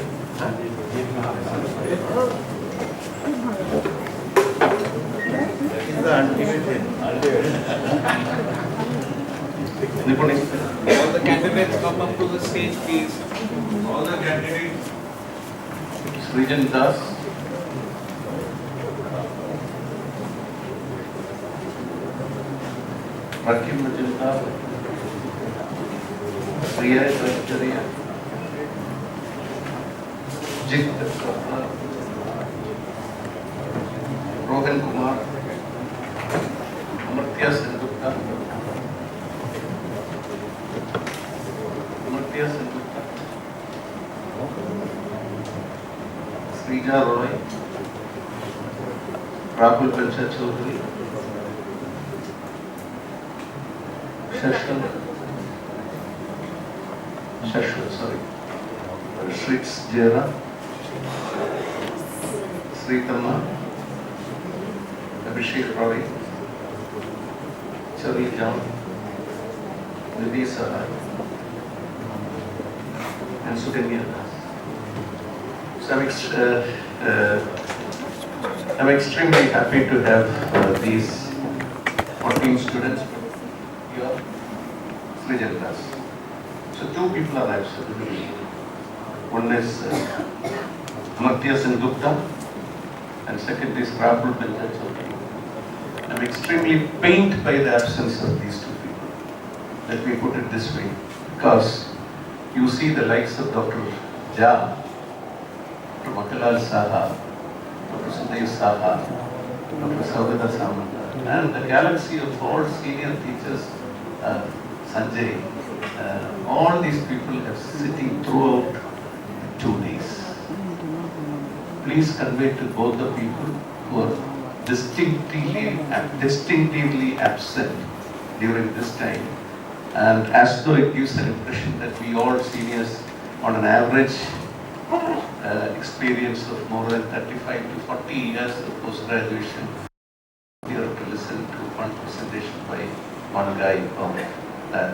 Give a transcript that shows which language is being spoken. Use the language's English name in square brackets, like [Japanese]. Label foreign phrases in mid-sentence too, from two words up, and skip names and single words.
[English] All the candidates come up to the stage, please. All the candidates. Region Das. Rakim Majinda, Priya Trajariya, Jit Rohan Kumar, Amartya Sengupta, Srija Roy, Rahul Pancha Chaudhary, Shashwat, Shrits Jera, Sritama, Abhishek Roy, Charlie John, Nidhi Sarai, and Sukanya Das. So I'm extremely happy to have these 14 students. So two people are absolutely. One is Amartya Sengupta and second is Rahul Pancha. I'm extremely pained by the absence of these two people. Let me put it this way, because you see the likes of Dr. Jha, Dr. Makalal Saha, Dr. Sudev Saha, Dr. Saugata Samanta, and the galaxy of all senior teachers, Sanjay, all these people are sitting throughout 2 days. Please convey to both the people who are distinctively absent during this time, and as though it gives an impression that we all seniors on an average experience of more than 35 to 40 years of post-graduation, we have to listen to one presentation by one guy from that.